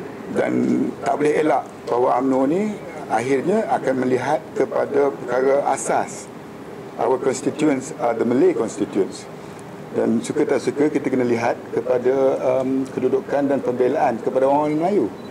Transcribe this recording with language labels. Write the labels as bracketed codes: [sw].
[ms] Dan tak boleh elak bahawa UMNO ni akhirnya akan melihat kepada perkara asas. [en] Our constituents are the Malay constituents. [ms] Dan suka tak suka kita kena lihat kepada kedudukan dan pembelaan kepada orang Melayu.